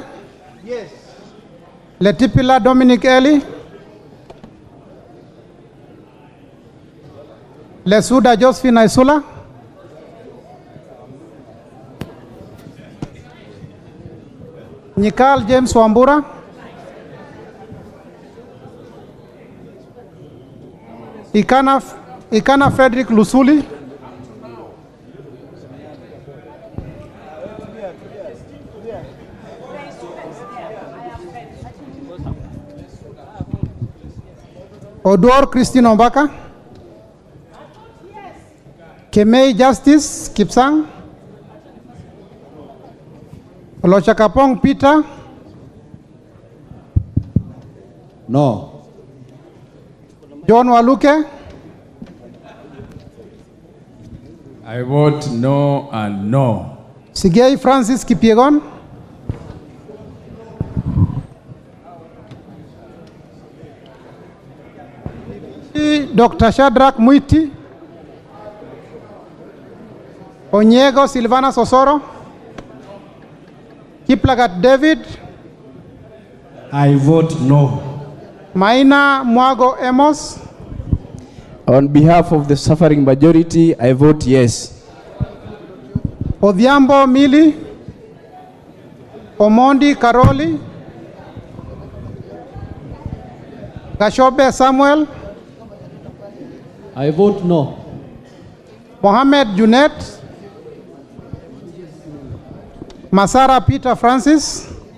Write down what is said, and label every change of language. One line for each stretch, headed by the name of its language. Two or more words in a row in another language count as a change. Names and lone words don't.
English: Yes. Letipila Dominic Eli, Lesuda Josephine Isula, Nikal James Wambura, Ikana Frederick Lusuli, Odor Christine Ombaka, Kemei Justice Kipsang, Lochakapong Peter, No. John Waluke, I vote no and no. Sigei Francis Kipiegon, Dr. Shadrach Muiti, Onyego Silvana Sosoro, Kiplagat David, I vote no. Maina Mwago Amos. On behalf of the suffering majority, I vote yes. Odhiambo Mili. Omondi Karoli. Gashobe Samuel. I vote no. Mohammed Junet. Masara Peter Francis.